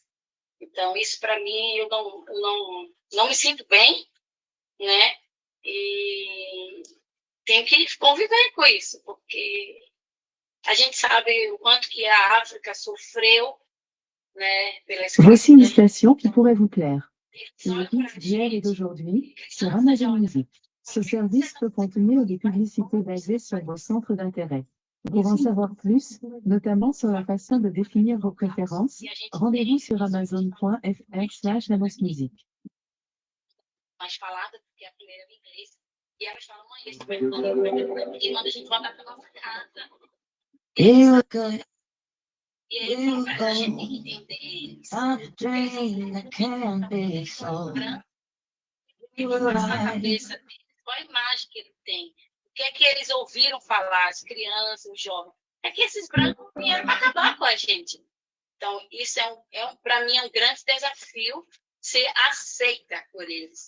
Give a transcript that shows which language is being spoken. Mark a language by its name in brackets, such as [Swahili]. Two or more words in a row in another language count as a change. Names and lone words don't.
[Portuguese] Então, isso para mim, eu não me sinto bem, né? E tenho que conviver com isso, porque a gente sabe o quanto que a África sofreu, né, pela [French] Voici une [Portuguese] escravidão. [French] citation qui pourrait vous plaire. Le hit d'hier et d'aujourd'hui sur Amazon Music. Ce service peut contenir des publicités basées sur vos centres d'intérêt. Pour en savoir plus, notamment sur la façon de définir vos préférences, rendez-vous sur amazon.fr/amosmusic. [Portuguese] Mais falada, porque a primeira é em inglês, e elas falam isso, e manda a gente voltar para nossa casa. [English] You look good, [Portuguese] E aí, a gente tem que entender eles. [English] I'm dreaming I can't be so. [Portuguese] Na cabeça deles, qual a imagem que ele tem? O que é que eles ouviram falar, as crianças, os jovens? É que esses brancos vieram para acabar com a gente. Então, isso para mim, é um grande desafio ser aceita por eles.